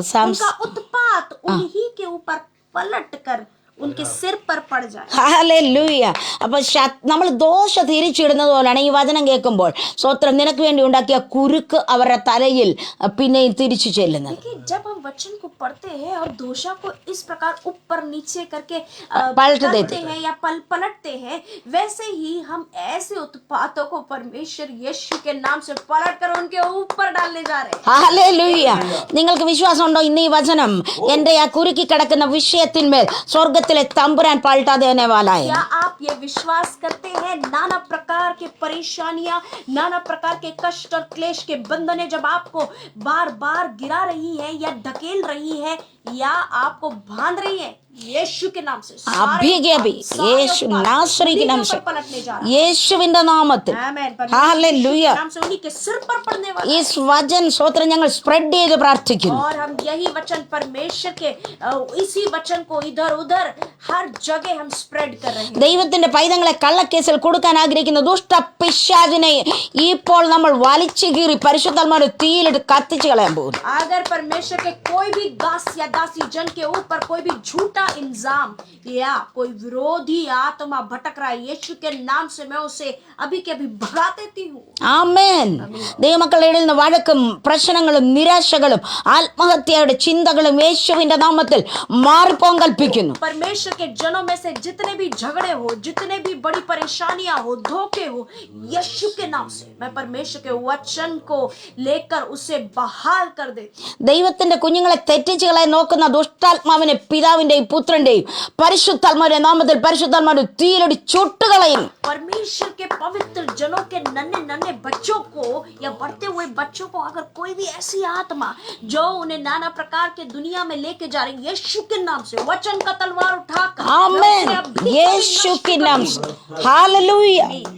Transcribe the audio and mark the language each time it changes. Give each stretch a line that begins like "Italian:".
Hindi: उनका उत्पात उन्हीं के ऊपर पलट कर उनके सिर पर पड़ जाए.
Malayalam: ഹല്ലേലൂയ. അപ്പോൾ നമ്മൾ ദോഷ തിരിച്ചിടുന്നത് പോലെയാണ് ഈ വചനം കേൾക്കുമ്പോൾ സ്തോത്രം, നിനക്ക് വേണ്ടി ഉണ്ടാക്കിയ കുരുക്ക് അവരുടെ തലയിൽ പിന്നെയും തിരിച്ചു ചെല്ലുന്നത്.
Hindi: देखिए जब हम वचन को पढ़ते हैं और दोषा को इस प्रकार ऊपर नीचे करके पलट करते देते हैं या पलटते हैं, वैसे ही हम ऐसे उत्पातों को परमेश्वर यीशु के नाम से पलट कर उनके ऊपर डालने जा रहे हैं.
Malayalam: ഹല്ലേലൂയ. നിങ്ങൾക്ക് വിശ്വാസമുണ്ടോ ഇന്ന് ഈ വചനം എൻ്റെ ആ കുരുക്കി കിടക്കുന്ന വിഷയത്തിന്മേൽ സ്വർഗത്തിലെ തമ്പുരാൻ
Hindi: പൾട്ടാ ദേനെ വാലാ ഹൈ? क्या आप ये विश्वास करते हैं नाना प्रकार के परेशानियां, नाना प्रकार के कष्ट और क्लेश के बंधने जब आपको बार बार गिरा रही है या ढकेल रही है या आपको बांध रही है, यीशु के नाम से अभी के अभी यीशु नासरी के नाम से पलटने जा रहा है.
Malayalam: യേശുവിന്റെ നാമത്തിൽ
Hindi: आमेन.
Malayalam: ഹല്ലേലൂയ.
Hindi: नाम से उन्हीं के सिर पर पड़ने वाला
Malayalam: ഈ വചൻ സ്തോത്രം ഞങ്ങൾ സ്പ്രെഡ് ചെയ്ത് പ്രാർത്ഥിക്കുന്നു.
Hindi: और हम यही वचन परमेश्वर के इसी वचन को इधर उधर हर जगह हम स्प्रेड कर रहे हैं.
Malayalam: ദൈവത്തിന്റെ പൈതങ്ങളെ കള്ളക്കേസിൽ കൊടുക്കാൻ ആഗ്രഹിക്കുന്ന ദുഷ്ട പിശാചിനെ ഇപ്പോൾ നമ്മൾ വലിച്ചു കീറി പരിശുദ്ധാത്മാവിന്റെ തീയിലിട്ട് കത്തിച്ചു കളയാൻ പോകുന്നു.
Hindi: अगर परमेश्वर के कोई भी दास या दासी जन के ऊपर कोई भी झूठा इंजाम या कोई विरोधी आत्मा भटक रहा है, यीशु के नाम से मैं उसे अभी के अभी भगा देती हूँ.
Malayalam: ആമേൻ. ദൈവമക്കളുടെ ഇടയിൽ നിന്ന് വഴക്കും പ്രശ്നങ്ങളും നിരാശകളും ആത്മഹത്യയുടെ ചിന്തകളും യേശുവിന്റെ നാമത്തിൽ മാറിപ്പോൻ കൽപ്പിക്കുന്നു.
Hindi: परमेश्वर के जनों में से जितने भी झगड़े हो, जितने भी बड़ी परेशानियां हो, धोखे हो, यीशु के नाम से मैं परमेश्वर के वचन को लेकर उसे बहाल कर देती.
Malayalam: ദൈവത്തിന്റെ കുഞ്ഞുങ്ങളെ തെറ്റിച്ച് കളയാൻ നോക്കുന്ന ദുഷ്ടാത്മാവിനെ പിതാവിന്റെയും പുത്രന്റെയും പരിശുദ്ധാത്മാവിന്റെ നാമത്തിൽ പരിശുദ്ധാത്മാവിന്റെ തീയിലടി ചുട്ടുകളയും.
Hindi: परमेश्वर के पवित्र जनों के नन्हे नन्हे बच्चों को या बढ़ते हुए बच्चों को अगर कोई भी ऐसी आत्मा जो उन्हें नाना प्रकार के दुनिया में लेके जा रही, यीशु के नाम से वचन का तलवार उठाकर आमेन. यीशु के नाम से हालेलुया.